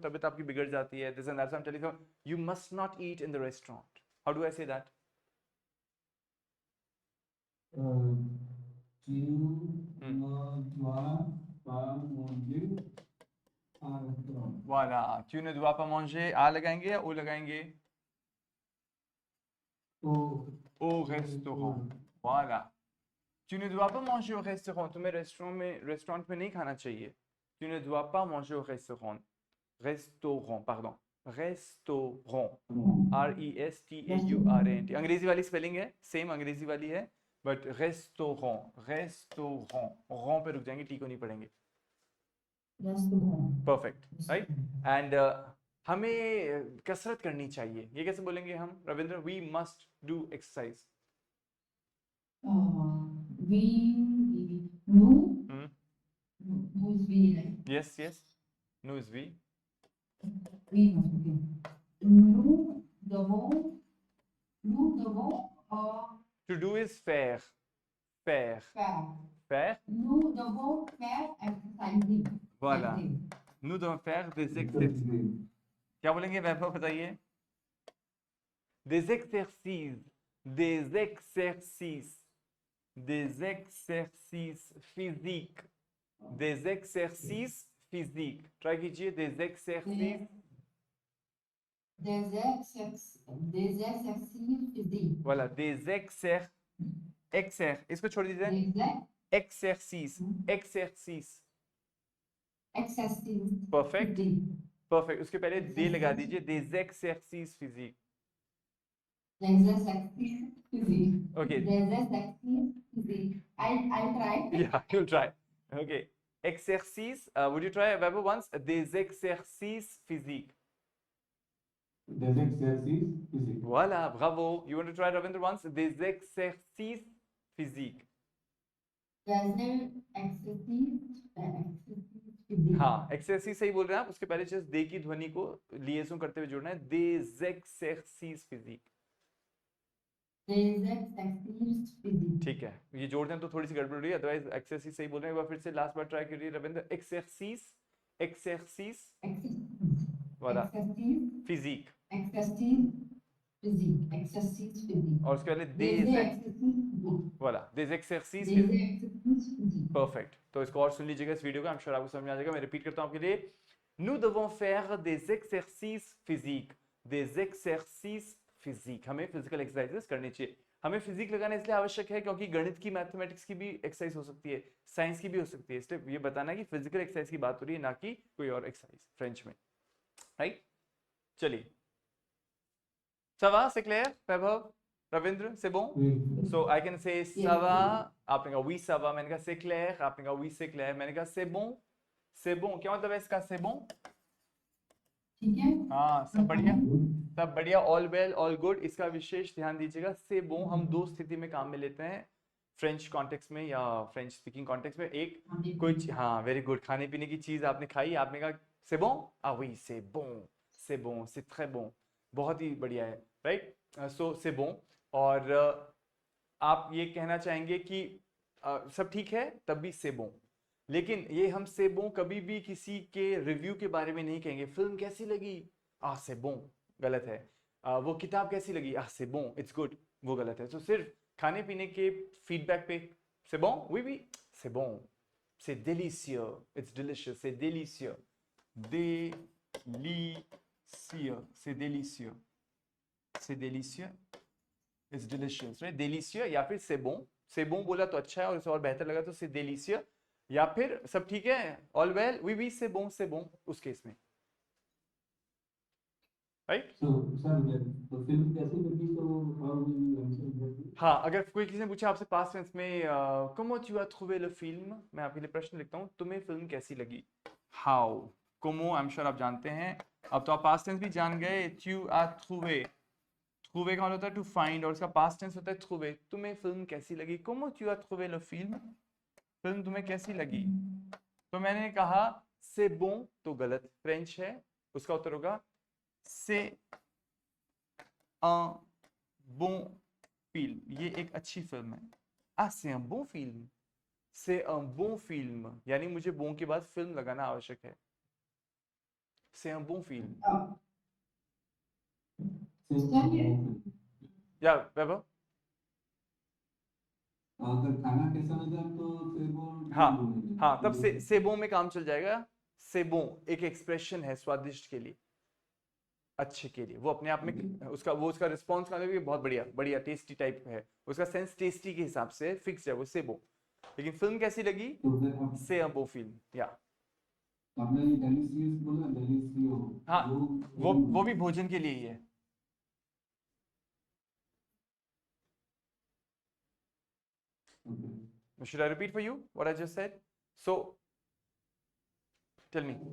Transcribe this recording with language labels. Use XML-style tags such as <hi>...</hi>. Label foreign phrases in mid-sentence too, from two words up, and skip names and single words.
<hi>तबीयत आपकी बिगड़ जाती है.</hi> <en>This and that. So I'm telling you, you must not eat in the restaurant. How do I say that?</en> <fr>voilà. Tu ne dois pas manger.</fr> <hi>आ लगाएंगे या ओ लगाएंगे?</hi> <fr>au restaurant. voilà. Tu ne dois pas manger au restaurant.</fr> <hi>तुम्हें रेस्टोरेंट में नहीं खाना चाहिए.</hi> <fr>Tu ne dois pas manger au restaurant. Restaurant, pardon. Restaurant. RESTAURANT.</fr> <hi>अंग्रेजी वाली स्पेलिंग है, सेम अंग्रेजी वाली है,</hi> <en>but restaurant.</en> <hi>रॉ पे रुक जाएंगे, टी को नहीं पढ़ेंगे.</hi> <en>perfect, right?</en> <hi>एंड हमें कसरत करनी चाहिए. ये कैसे बोलेंगे हम रविंद्र?</hi> <en>we must do exercise. yes. nous is we.</en> <fr>Nous devons</fr> <en>to do is faire.</en> <fr>Nous devons faire exercice. voilà. nous devons faire des exercices.</fr> <hi>क्या बोलेंगे वैभव? बताइए.</hi> <fr>des exercices physiques. des exercices physiques.</fr> <hi>ट्राई कीजिए.</hi> <fr>des exercices physiques. voilà. des</fr> <hi>इसको छोड़ दीजिए.</hi> <fr>exercice. perfect.</fr> <hi>उसके पहले दे लगा दीजिए.</hi> <fr>des exercices physiques.</fr> <en>okay. I'll try. yeah, you'll try. okay. exercice. Would you try Vaibhav once?</en> <fr>des exercices physiques. voilà, bravo.</fr> <en>You want to try Ravindra once?</en> <fr>des exercices physiques.</fr> <hi>हाँ, एक्सरसाइज सही बोल रहे हैं आप. उसके पहले जस्ट दे की ध्वनि को लिएसों करते हुए जोड़ना है.</hi> <fr>des exercices physiques.</fr> <hi>ठीक है, ये जोड़ दें तो थोड़ी सी गड़बड़ हो रही है, अदरवाइज एक्सरसाइज सही बोल रहे हैं. एक बार फिर से लास्ट बार ट्राई करिए रविंद्र.</hi> <fr>एक्सरसाइज voilà. physique.</fr> <hi>और उसके पहले voilà.</hi> <fr>des exercices perfect.</fr> <hi>तो इसको और सुन लीजिएगा इस वीडियो को.</hi> <en>I am sure</en> <hi>आपको समझ आ जाएगा. मैं रिपीट करता हूं आपके लिए.</hi> <fr>nous devons faire des exercices physiques. des exercices physiques.</fr> <hi>हमें फिजिकल एक्सरसाइजेस करनी चाहिए. हमें फिजिक लगाना इसलिए आवश्यक है क्योंकि गणित की, मैथमेटिक्स की भी एक्सरसाइज हो सकती है, साइंस की भी हो सकती है, इसलिए ये बताना है कि फिजिकल एक्सरसाइज की बात हो रही है, ना कि कोई और एक्सरसाइज फ्रेंच में, राइट। चलिए,</hi> <fr>ça va, c'est clair,</fr> <hi>वैभव, रविंद्र,</hi> <fr>c'est bon?</fr> <en>So I can say</en> <fr>ça va,</fr> <hi>आपने कहा</hi> <fr>oui ça va,</fr> <hi>मैंने कहा</hi> <fr>c'est clair,</fr> <hi>आपने कहा</hi> <fr>oui c'est clair,</fr> <hi>मैंने कहा</hi> <fr>c'est bon,</fr> <hi>क्या मतलब है इसका</hi> <fr>c'est bon?</fr> <hi>ठीक है। हाँ, सब बढ़िया, सब बढ़िया,</hi> <en>all well all good.</en> <hi>इसका विशेष ध्यान दीजिएगा,</hi> <fr>c'est bon</fr> <hi>हम दो स्थिति में काम में लेते हैं,</hi> <en>French context</en> <hi>में या</hi> <en>French speaking context</en> <hi>में। एक कोई हाँ,</hi> <en>very good,</en> <hi>खाने पीने की चीज आपने खाई, आपने कहा</hi> <fr>c'est bon, ah oui c'est bon, c'est très bon,</fr> <hi>बहुत ही बढ़िया है, राइट।</hi> <fr>सो c'est bon,</fr> <hi>और आप ये कहना चाहेंगे कि सब ठीक है तब भी</hi> <fr>c'est bon,</fr> <hi>लेकिन ये हम</hi> <fr>c'est bon</fr> <hi>कभी भी किसी के रिव्यू के बारे में नहीं कहेंगे। फिल्म कैसी लगी,</hi> <fr>c'est bon,</fr> <hi>गलत है। वो किताब कैसी लगी,</hi> <fr>c'est bon,</fr> <en>it's good,</en> <hi>वो गलत है। तो सिर्फ खाने पीने के फीडबैक पे</hi> <fr>c'est bon, oui oui, c'est bon, c'est délicieux,</fr> <en>it's delicious,</en> <fr>c'est délicieux, délicieux, c'est délicieux, c'est délicieux,</fr> <en>it's delicious, right?</en> <hi>délicieux या फिर</hi> <fr>c'est bon</fr> <hi>बोला तो अच्छा है और उसे और बेहतर लगा तो</hi> <fr>c'est délicieux,</fr> <hi>या फिर सब ठीक है,</hi> <en>all well,</en> <fr>oui oui c'est bon,</fr> <hi>उस केस में, राइट।</hi> <en>So, sir,</en> <hi>तो फिल्म कैसी लगी, तो</hi> <en>how will you answer that?</en> <hi>हाँ, अगर कोई किसी ने पूछा आपसे</hi> <en>past tense</en> <hi>में</hi> <fr>comment tu as trouvé le film,</fr> <hi>मैं आपके लिए प्रश्न लिखता हूँ, तुम्हें फिल्म कैसी लगी, how, comment</hi> <en>I am sure</en> <hi>आप जानते हैं, अब तो आप</hi> <en>past tense</en> <hi>भी जान गए।</hi> <fr>tu as trouvé,</fr> <hi>trouvé का मतलब होता है</hi> <en>to find,</en> <hi>और उसका</hi> <en>past tense</en> <hi>होता है trouvé। तुम्हें फिल्म कैसी लगी,</hi> <fr>comment tu as trouvé le film,</fr> <hi>फिल्म तुम्हें कैसी लगी। तो मैंने कहा</hi> <fr>c'est bon</fr> <hi>तो गलत, फ्रेंच है, उसका उत्तर होगा</hi> <fr>c'est un bon film,</fr> <hi>ये एक अच्छी फिल्म है।</hi> <fr>c'est un bon film, c'est un bon film,</fr> <hi>यानी मुझे bon के बाद फिल्म लगाना आवश्यक है।</hi> <fr>c'est un bon film,</fr> <hi>या वैभव, अगर खाना कैसा लगा तो फिर वो हाँ तब से bon में काम चल जाएगा।</hi> <fr>c'est bon</fr> <hi>एक एक्सप्रेशन है स्वादिष्ट के लिए, अच्छे के लिए, वो अपने आप में उसका रिस्पॉन्स का भी बहुत बढ़िया टेस्टी टाइप है, उसका सेंस टेस्टी के हिसाब से फिक्स है वो c'est bon। लेकिन फिल्म कैसी लगी, c'est un bon film, या आपने डेलिशियस बोला, डेलिशियो, हाँ वो भी भोजन के लिए ही है।</hi> <en>Should I repeat for you what I just said? So tell me.</en>